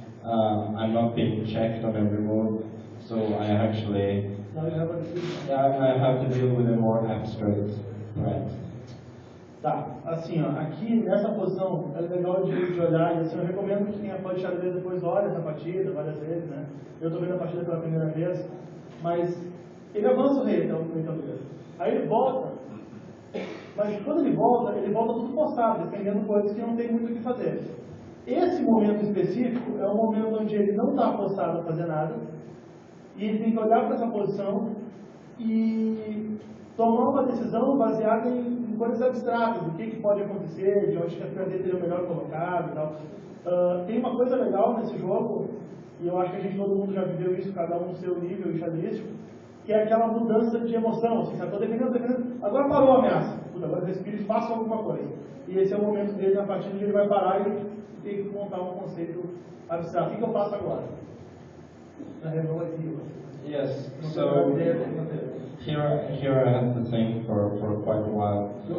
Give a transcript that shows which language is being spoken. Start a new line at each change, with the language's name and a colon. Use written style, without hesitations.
English: I'm not being checked on every move, so I actually I have to deal with a more abstract threat.
Portuguese: Tá, assim, ó, aqui nessa posição é legal de olhar, e assim, eu recomendo que quem é fã de xadrez depois olhe essa partida várias vezes, né? Eu tô vendo a partida pela primeira vez, mas ele avança o rei, então, no tabuleiro. Aí ele volta, mas quando ele volta tudo postado, defendendo coisas que não tem muito o que fazer. Esse momento específico é o momento onde ele não está postado a fazer nada, e ele tem que olhar para essa posição e tomar uma decisão baseada em coisas abstratas, do que pode acontecer, de onde que a ficha dele seria o melhor colocado e tal. Tem uma coisa legal nesse jogo, e eu acho que todo mundo já viveu isso, cada um no seu nível xadrístico, que é aquela mudança de emoção. Assim, estou defendendo, agora parou a ameaça. Puta, agora respira e faça alguma coisa. E esse é o momento dele na partida onde ele vai parar e tem que montar um conceito abstrato. O que eu faço agora?
English: Yes, so here I had to think for quite a while.